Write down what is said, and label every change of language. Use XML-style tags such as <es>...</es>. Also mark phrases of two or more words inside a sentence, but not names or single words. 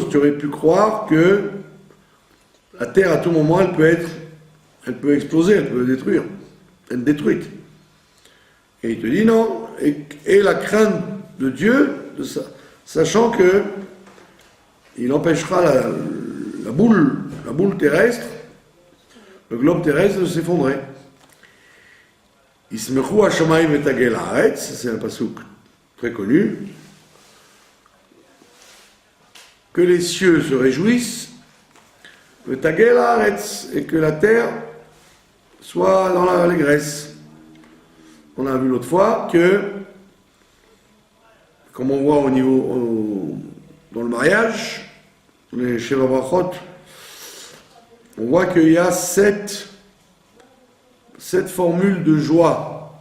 <fr>Tu aurais pu croire que la terre, à tout moment, elle peut exploser, elle peut détruire, être détruite. Et il te dit non. Et la crainte de Dieu, sachant que il empêchera la boule terrestre, le globe terrestre de s'effondrer.</fr> <he>ישמחו השמים ותגל הארץ,</he> <fr>c'est un passouk très connu. Que les cieux se réjouissent,</fr> <he>ותגל הארץ,</he> <fr>et que la terre soit dans l'allégresse. On a vu l'autre fois que, comme on voit dans le mariage, les</fr> <he>שבע ברכות,</he> <fr>on voit qu'il y a sept formules de joie.</fr>